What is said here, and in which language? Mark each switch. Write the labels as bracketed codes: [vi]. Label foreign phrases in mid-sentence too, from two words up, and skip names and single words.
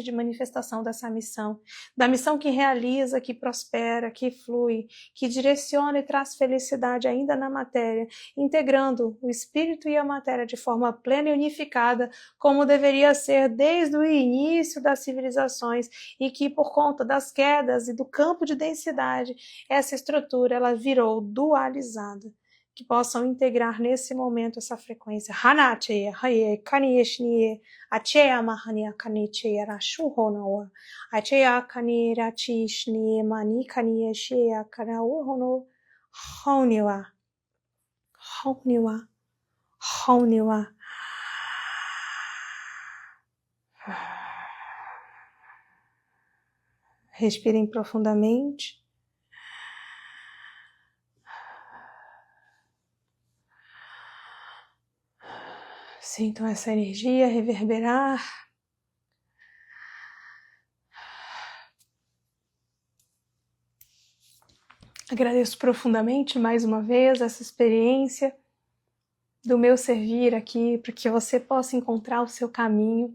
[pt] de manifestação dessa missão, da missão que realiza, que prospera, que flui, que direciona e traz felicidade ainda na matéria, integrando o espírito e a matéria de forma plena e unificada, como deveria ser desde o início das civilizações, e que por conta das quedas e do campo de densidade, essa estrutura ela virou dualizada. Que possam integrar nesse momento essa frequência. Hanache, haye, kaniyeshnie, acheya mahania kaniche rashu honoa, acheya kanira chishnie mani kaniyeshia kanau hono, honiwa, honiwa, honiwa. Respirem profundamente. Sintam essa energia reverberar. Agradeço profundamente mais uma vez essa experiência do meu servir aqui, para que você possa encontrar o seu caminho.